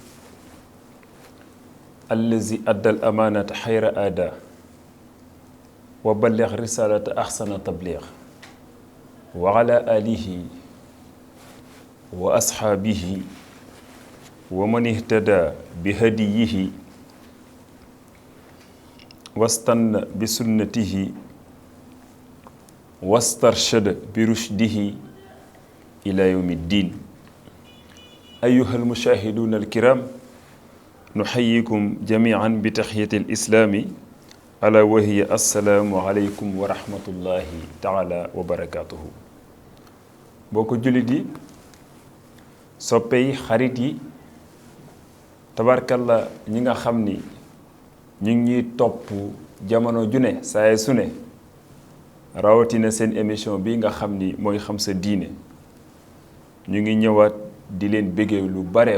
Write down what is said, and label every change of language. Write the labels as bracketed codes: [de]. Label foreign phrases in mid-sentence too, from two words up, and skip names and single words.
[ar] الذي أدى الأمانة خير أداء وبلغ رسالة أحسن تبليغ وعلى آله وأصحابه ومن اهتدى بهديه واستنى بسنته واسترشد برشده إلى يوم الدين. أيها المشاهدون الكرام، نحييكم جميعا بتحية الإسلام ألا وهي السلام عليكم ورحمة الله تعالى وبركاته. [wo] boko julidi soppey xarit yi tabarkalla ñi nga xamni ñi ngi top jamono june saay sune rawatina sen émission bi nga xamni moy xam sa diine ñu ngi ñëwaat di leen béggee lu bare